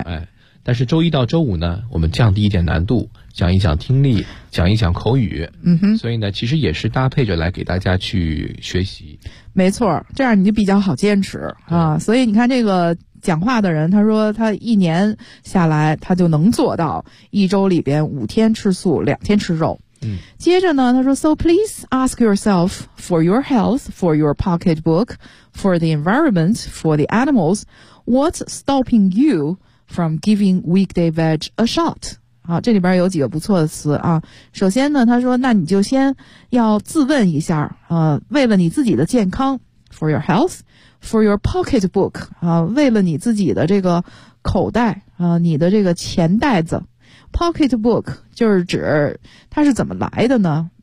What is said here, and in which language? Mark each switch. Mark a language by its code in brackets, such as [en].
[zh] 哎，但是周一到周五呢，我们降低一点难度，讲一讲听力，讲一讲口语。嗯哼，所以呢，其实也是搭配着来给大家去学习。没错，这样你就比较好坚持啊。所以你看这个。讲话的人他说他一年下来他就能做到一周里边五天吃素两天吃肉。嗯，接着呢他说 [en] So please ask yourself for your health, for your pocketbook, for the environment, for the animals, what's stopping you from giving weekday veg a shot? [zh] 好，这里边有几个不错的词啊。首先呢他说那你就先要自问一下为了你自己的健康 [en] for your health,For your pocketbook, [zh] 啊，为了你自己的这个口袋啊，你的这个钱袋子 ，pocketbook 就是指它是怎么来的呢？